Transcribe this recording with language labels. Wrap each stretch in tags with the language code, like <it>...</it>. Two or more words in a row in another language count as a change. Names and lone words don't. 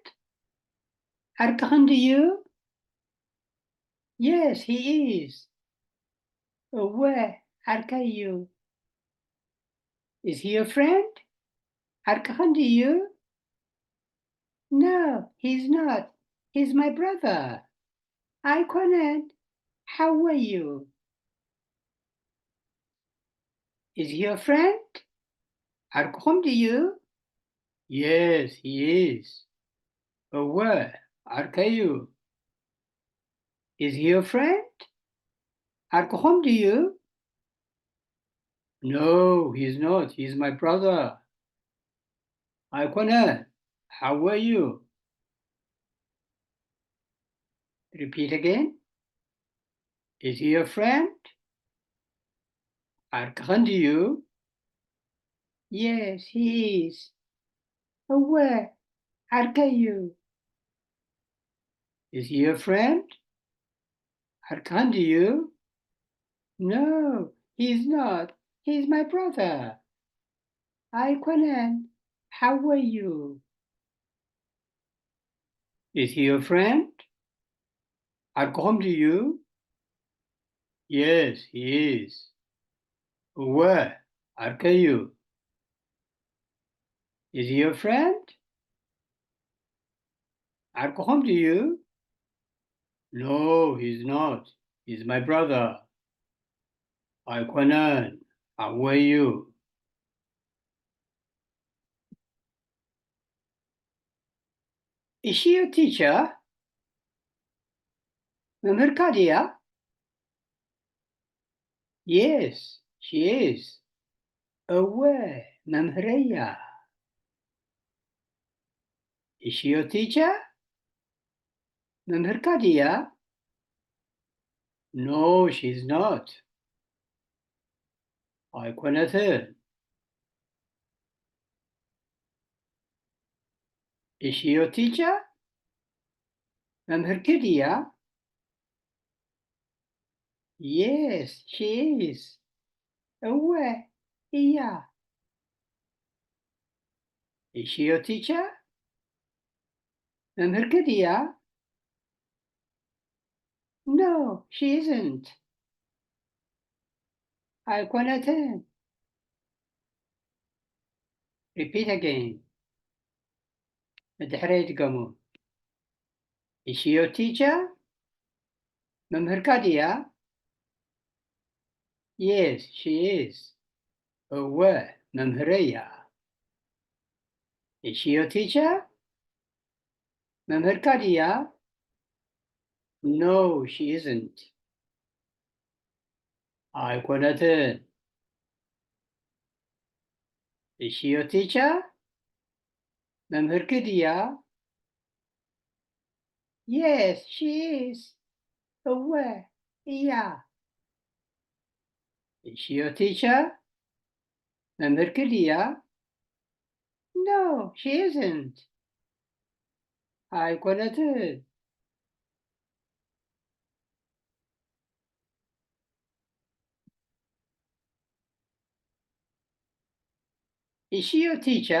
<ti>ዓርክኽን ድዩ?</ti> <en>Yes, he is.</en> <ti>እወ ዓርካ እዩ.</ti> <en>Is he your friend?</en> <ti>ዓርክኽን ድዩ?</ti> <en>No, he's not. He's my brother.</en> <ti>ኣይኮነን ሓወይ እዩ.</ti> <en>Is he your friend?</en> <ti>ዓርክኹም ድዩ?</ti> <en>Yes, he is.</en> <ti>እወ ዓርካ እዩ.</ti> <en>Is he your friend?</en> <ti>ዓርክኹም ድዩ?</ti> <en>No, he's not. He's my brother.</en> <ti>ኣይኮነን ሓወይ እዩ.</ti> <en>Repeat again. Is he your friend?</en> <ti>ዓርክኽን ድዩ?</ti> <en>Yes, he is.</en> <ti>እወ ዓርካ እዩ.</ti> <en>Is he your friend?</en> <ti>ዓርክኽን ድዩ?</ti> <en>No, he's not. He's my brother.</en> <ti>ኣይኮነን ሓወይ እዩ.</ti> <en>Is he your friend?</en> <ti>ዓርክኹም ድዩ?</ti> <en>Yes, he is.</en> <ti>እወ ዓርካ እዩ.</ti> <en>Is he your friend?</en> <ti>ዓርኩ ኸም ድዩ?</ti> <en>No, he's not. He's my brother.</en> <ti>ኣይኮነን። ኣወዩ።</ti> <en>Is she your teacher?</en> <ti>መምህርካ ድያ?</ti> <en>Yes, she is.</en> <ti>እወ መምህረያ።</ti> <en>Is she your teacher?</en> <ti>መምህርካ ድያ?</ti> <en>No, she's not. ኣይኮነትን። Is she your teacher?</en> <ti>መምህርኪ ድያ?</ti> <en>Yes, she is.</en> <ti>እወ እያ።</ti> <en>Is she your teacher?</en> <ti>መምህርኪ ድያ?</ti> <en>No, she isn't. ኣይኮነትን። Repeat again.</en> <ti>መድሕረይ ድገሙ።</ti> <en>Is she your teacher?</en> <ti>መምህርካ ድያ?</ti> <en>Yes, she is.</en> <ti>እወ መምህረያ።</ti> <en>Is she your teacher?</en> <ti>መምህርካ ድያ?</ti> <en>No, she isn't. ኣይኮነትን። Is she your teacher?</en> <ti>መምህርኪ ድያ?</ti> <en>Yes, she is.</en> <ti>እወ እያ።</ti> <en>Is she your teacher?</en> <ti>መምህርኪ ድያ?</ti> <en>No, she isn't. ኣይኮነትን። Is she your teacher?</en>